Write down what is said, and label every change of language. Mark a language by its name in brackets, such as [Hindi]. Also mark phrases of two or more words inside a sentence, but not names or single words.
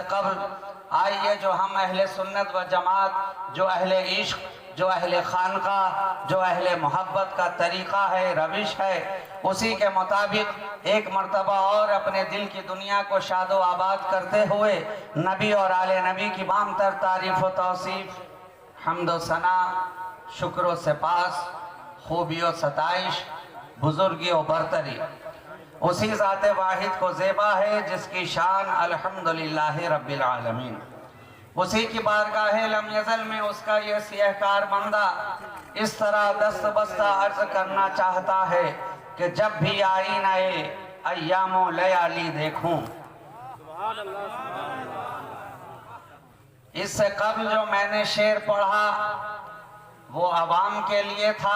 [Urdu] قبل آئیے جو ہم اہلِ سنت و جماعت، جو اہلِ عشق، جو اہلِ خانقاہ، جو اہلِ محبت کا طریقہ ہے، روش ہے، اسی کے مطابق ایک مرتبہ اور اپنے دل کی دنیا کو شاد و آباد کرتے ہوئے نبی اور آلِ نبی کی بالاتر تعریف و توصیف، حمد و ثنا، شکر و سپاس، خوبی و ستائش، بزرگی و برتری اسی ذاتِ واحد کو زیبا ہے جس کی شان [Arabic] الحمد لله رب العالمين. [Urdu] اسی کی بارگاہ لم یزل میں اس کا یہ سیہ کار بندہ اس طرح دست بستہ عرض کرنا چاہتا ہے کہ جب بھی آئے نئے ایام و لیالی دیکھوں. اس سے قبل جو میں نے شعر پڑھا وہ عوام کے لیے تھا.